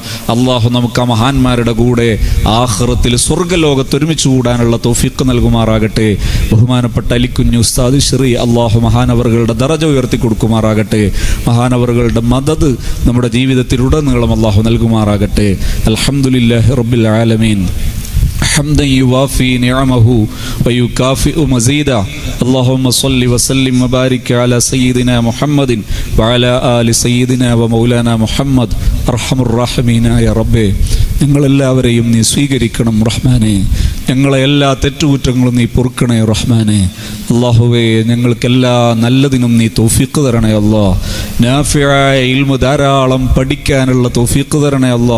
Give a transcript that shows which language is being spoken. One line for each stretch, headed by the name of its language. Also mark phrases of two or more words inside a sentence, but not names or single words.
Malayalam: അള്ളാഹു നമുക്ക് ആ മഹാന്മാരുടെ കൂടെ ആഖിറത്തിൽ സ്വർഗ്ഗലോകത്ത് ഒരുമിച്ച് കൂടാനുള്ള തൗഫീഖ് നൽകുമാറാകട്ടെ. ബഹുമാനപ്പെട്ട അലിക്കുഞ്ഞു ഉസ്താദ് ശ്രീ അള്ളാഹു മഹാനവറുകളുടെ ദറജ ഉയർത്തി കൊടുക്കുമാറാകട്ടെ. മഹാനവറുകളുടെ മദദ് നമ്മുടെ ജീവിതത്തിലുടനീളം അള്ളാഹു നൽകുമാറാകട്ടെ.
Arabic: الحمد لله رب العالمين. حمدا يوافي نعمه ويكافئ مزيدا اللهم صل وسلم وبارك على سيدنا محمد وعلى آل سيدنا ومولانا محمد
Malayalam: അർഹമുർ റഹീമീനായ റബ്ബേ, ഞങ്ങളെല്ലാവരെയും നീ സ്വീകരിക്കണം റഹ്മാനെ. ഞങ്ങളെ എല്ലാ തെറ്റുകുറ്റങ്ങളും നീ പൊറുക്കണേ റഹ്മാനെ. അല്ലാഹുവേ, ഞങ്ങൾക്കെല്ലാ നല്ലതിനും നീ തൗഫീഖ് തരണേ അല്ലാ. നാഫിയായ ഇൽമു ധാരാളം പഠിക്കാനുള്ള തൗഫീഖ് തരണേ അല്ലാ.